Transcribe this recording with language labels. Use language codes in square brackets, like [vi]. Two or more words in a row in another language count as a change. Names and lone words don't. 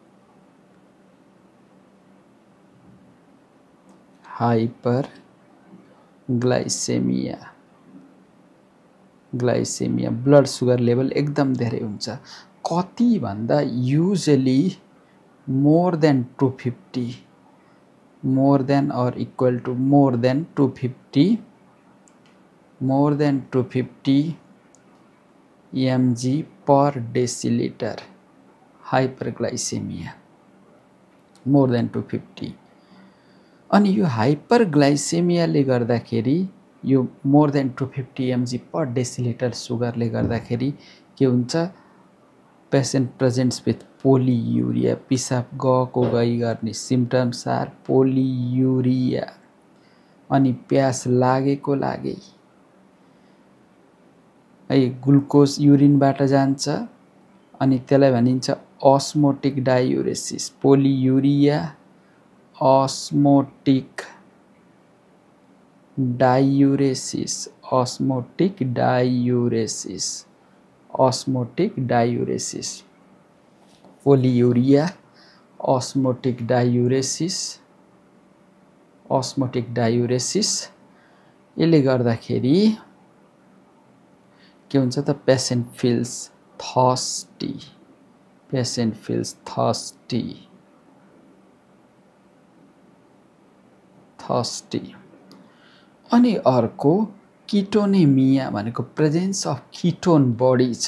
[ne] ग्लाइसेमिया [en] blood sugar level [ne] एकदम धेरै हुन्छ। कति भन्दा [en] usually more than 250, more than or equal to more than 250 mg per deciliter hyperglycemia, more than 250। [ne] अनि यो हाइपरग्लाइसेमियाले गर्दाखेरि यो [en] more than 250 mg per deciliter [ne] सुगरले गर्दाखेरि के हुन्छ? [en] patient presents with polyuria, [ne] पिसाब गएको गई गर्ने। [en] symptoms are polyuria, [ne] अनि प्यास लागेको लागै है ग्लुकोज युरिनबाट जान्छ अनि त्यसलाई भनिन्छ [en] osmotic diuresis polyuria osmotic diuresis osmotic diuresis osmotic diuresis polyuria osmotic diuresis [ne] यसले गर्दाखेरि के हुन्छ त [en] patient feels [ne] थर्स्टी अनि अर्को किटोनेमिया भनेको [en] presence of ketone bodies